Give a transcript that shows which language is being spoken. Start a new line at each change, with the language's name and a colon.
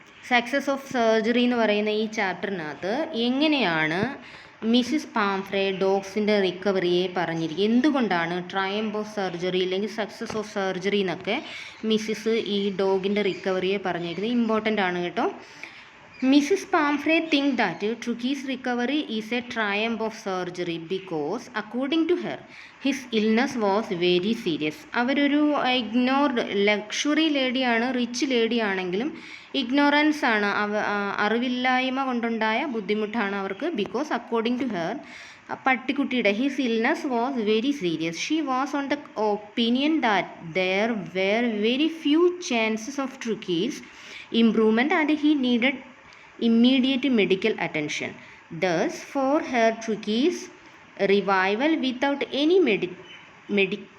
Malayalam: Success of surgery എന്ന് പറയുന്ന ഈ ചാപ്റ്ററിനകത്ത് എങ്ങനെയാണ് മിസ്സിസ് പാംഫ്രെ ഡോഗ്സിൻ്റെ റിക്കവറിയെ പറഞ്ഞിരിക്കുക? എന്തുകൊണ്ടാണ് ട്രയംഫ് ഓഫ് സർജറി അല്ലെങ്കിൽ സക്സസ് ഓഫ് സർജറി എന്നൊക്കെ മിസ്സിസ് ഈ ഡോഗിൻ്റെ റിക്കവറിയെ പറഞ്ഞിരിക്കുന്നത്? ഇമ്പോർട്ടൻ്റ് ആണ് കേട്ടോ. Mrs.
English: Pamphrey thinks that Tricky's recovery is a triumph of surgery because, according to her, his illness was very serious.
Malayalam: അവരൊരു ഇഗ്നോർഡ് ലക്ഷറി ലേഡിയാണ്, റിച്ച് ലേഡി ആണെങ്കിലും ignorance ആണ്, അറിവില്ലായ്മ കൊണ്ടുണ്ടായ ബുദ്ധിമുട്ടാണ് അവർക്ക്.
English: because according to her,
Malayalam: പട്ടിക്കുട്ടിയുടെ
English: His illness was very serious. She was on the opinion that there were very few chances of Tricky's improvement and he needed immediate medical attention. Thus, for her Tricky's revival without any medication